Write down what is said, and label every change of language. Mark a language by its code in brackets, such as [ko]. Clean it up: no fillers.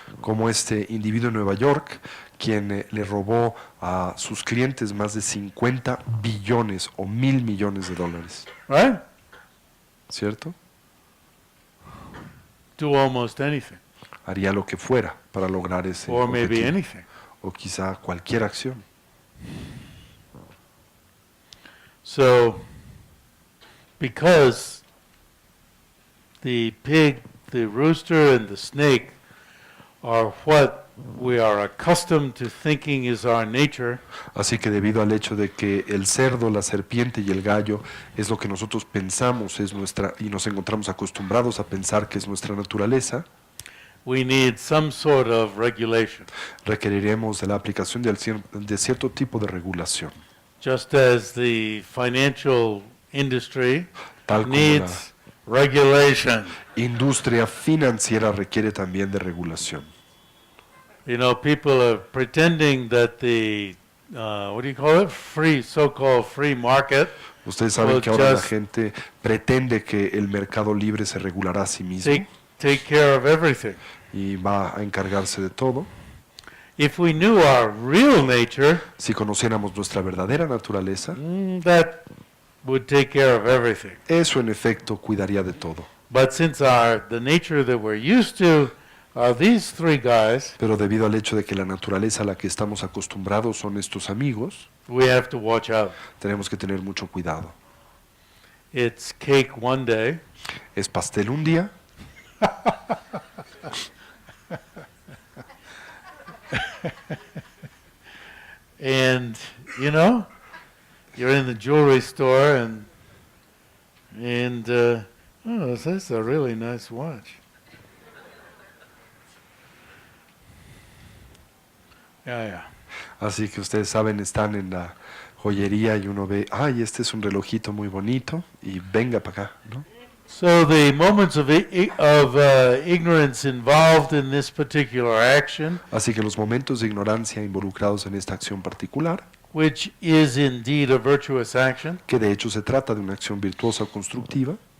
[es] Como este individuo en Nueva York, quien le robó a sus clientes más de 50 billones o 1,000 millones de dólares, [en] Right? [es] ¿cierto? [en] Do almost anything, [es] Haría lo que fuera para lograr ese [en] or maybe [es] objetivo, [en] anything. [es] o quizá cualquier acción. [en] So, because the pig, the rooster, and the snake are what we are accustomed to thinking is our nature, [es] Así que debido al hecho de que el cerdo, la serpiente y el gallo es lo que nosotros pensamos es nuestra y nos encontramos acostumbrados a pensar que es nuestra naturaleza, [en] we need some sort of regulation. [es] requeriremos de la aplicación de cierto tipo de regulación. [en] Just as the financial industry [es] Tal como [en] needs regulation. [es] Industria financiera requiere también de regulación. [en] People are pretending that the, what do you call it? So-called free market [es] Ustedes saben [en] will [es] que ahora la [en] just [es] gente pretende que el mercado libre se regulará a sí mismo [en] take care of everything. [es] y va a encargarse de todo. [en] If we knew our real nature, [es] Si conociéramos nuestra verdadera naturaleza, [en] that would take care of everything. [es] eso en efecto cuidaría de todo. [en] But since the nature that we're used to are these three guys, [es] Pero debido al hecho de que la naturaleza a la que estamos acostumbrados son estos amigos, [en] we have to watch out. [es] tenemos que tener mucho cuidado. [en] It's cake one day, [es] Es pastel un día, [en] and you're in the jewelry store and oh, that's a really nice watch. Yeah. [es] así que ustedes saben, están en la joyería y uno ve, ay, este es un relojito muy bonito y venga para acá, ¿no? [en] So the moments of ignorance involved in this particular action, [es] Así que los momentos de ignorancia involucrados en esta acción particular, [en] which is indeed a virtuous action, [es] que de hecho se trata de una acción virtuosa o constructiva,